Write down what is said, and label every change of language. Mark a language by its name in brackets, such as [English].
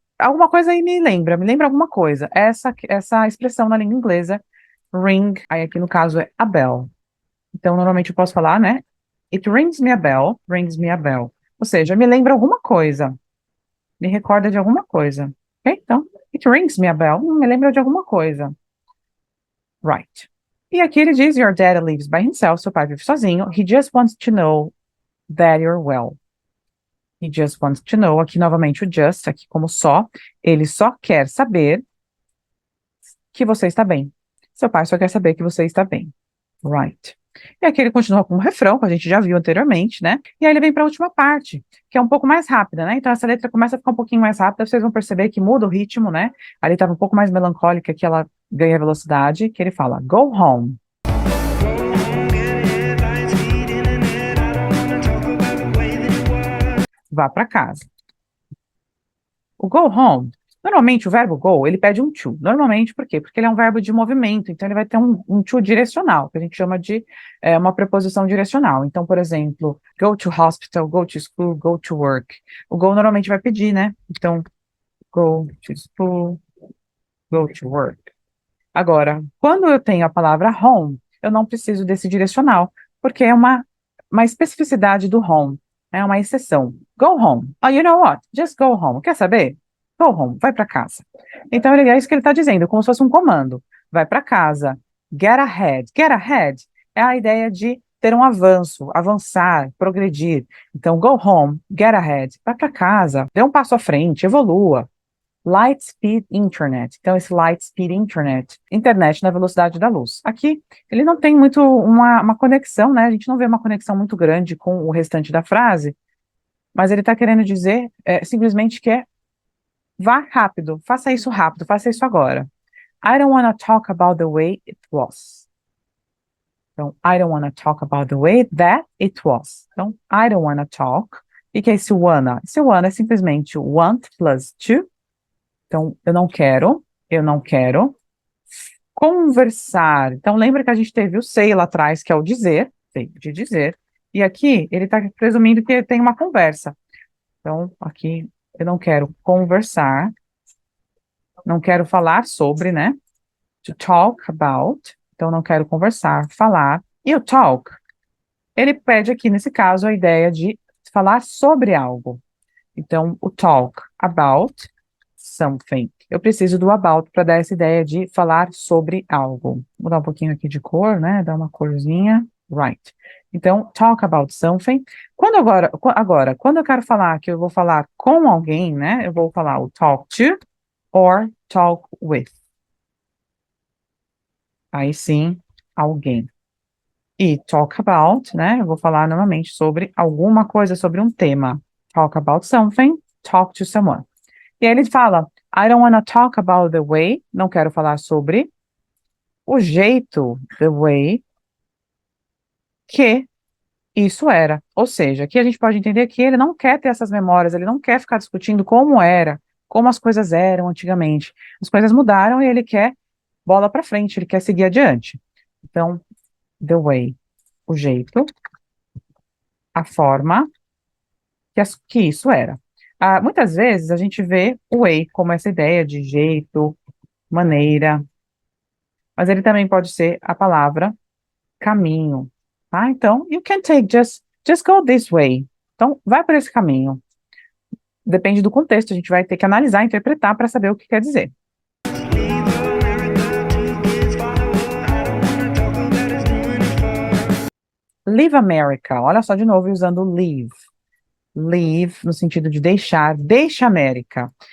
[Portuguese] Alguma coisa aí me lembra alguma coisa. Essa expressão na língua inglesa, ring, aí aqui no caso é a bell. Então, normalmente eu posso falar, né? [English] It rings me a bell. [Portuguese] Ou seja, me lembra alguma coisa. Me recorda de alguma coisa. Ok? Então, [English] it rings me a bell. [Portuguese] Me lembra de alguma coisa. [English] Right. E aqui ele diz, your dad lives by himself. [Portuguese] Seu pai vive sozinho. [English] He just wants to know that you're well. He just wants to know. [Portuguese] Aqui novamente o just, aqui como só. Ele só quer saber que você está bem. Seu pai só quer saber que você está bem. Right. E aqui ele continua com um refrão, que a gente já viu anteriormente, né? E aí ele vem para a última parte, que é um pouco mais rápida, né? Então essa letra começa a ficar um pouquinho mais rápida, vocês vão perceber que muda o ritmo, né? Ali estava um pouco mais melancólica, que ela ganha velocidade, que ele fala, [English] go home. [Portuguese] Vá para casa. O go home, normalmente o verbo go, ele pede um to. Normalmente, por quê? Porque ele é um verbo de movimento, então ele vai ter um to direcional, que a gente chama de uma preposição direcional. Então, por exemplo, [English] go to hospital, go to school, go to work. [Portuguese] O go normalmente vai pedir, né? Então, [English] go to school, go to work. [Portuguese] Agora, quando eu tenho a palavra home, eu não preciso desse direcional, porque é uma especificidade do home, é uma exceção. [English] Go home. Oh, you know what? Just go home. [Portuguese] Quer saber? [English] Go home. [Portuguese] Vai para casa. Então, é isso que ele está dizendo, como se fosse um comando. Vai para casa. [English] Get ahead. [Portuguese] Get ahead é a ideia de ter um avanço, avançar, progredir. Então, [English] go home, get ahead. [Portuguese] Vai para casa, dê um passo à frente, evolua. Light Speed Internet. Então, esse Light Speed Internet, internet na velocidade da luz. Aqui, ele não tem muito uma conexão, né? A gente não vê uma conexão muito grande com o restante da frase, mas ele está querendo dizer simplesmente que vá rápido, faça isso agora. [English] I don't want to talk about the way it was. Então, I don't want to talk about the way that it was. Então, I don't want to talk. [Portuguese] O que é esse wanna? Esse wanna é simplesmente want plus to. Então, eu não quero conversar. Então, lembra que a gente teve o say lá atrás, que é o dizer, de dizer, E aqui ele está presumindo que tem uma conversa. Então, aqui eu não quero conversar, não quero falar sobre, né? [English] To talk about. [Portuguese] Então, não quero conversar, falar. E o talk, ele pede aqui, nesse caso, a ideia de falar sobre algo. Então, o talk about something. Eu preciso do about para dar essa ideia de falar sobre algo. Vou mudar um pouquinho aqui de cor, né? Dar uma corzinha. Right. Então, talk about something. Quando eu quero falar que eu vou falar com alguém, né? Eu vou falar o [English] talk to or talk with. [Portuguese] Aí sim, alguém. E talk about, né? Eu vou falar novamente sobre alguma coisa, sobre um tema. [English] Talk about something, talk to someone. [Portuguese] E aí ele fala, [English] I don't want to talk about the way, [Portuguese] não quero falar sobre o jeito, the way, que isso era. Ou seja, aqui a gente pode entender que ele não quer ter essas memórias, ele não quer ficar discutindo como era, como as coisas eram antigamente. As coisas mudaram e ele quer bola para frente, ele quer seguir adiante. Então, the way, o jeito, a forma que isso era. Muitas vezes a gente vê o way como essa ideia de jeito, maneira, mas ele também pode ser a palavra caminho, tá? [English] Então, you can take just go this way. [Portuguese] Então, vai por esse caminho. Depende do contexto, a gente vai ter que analisar, interpretar para saber o que quer dizer. Leave America, olha só de novo usando leave. Leave no sentido de deixar, deixa a América.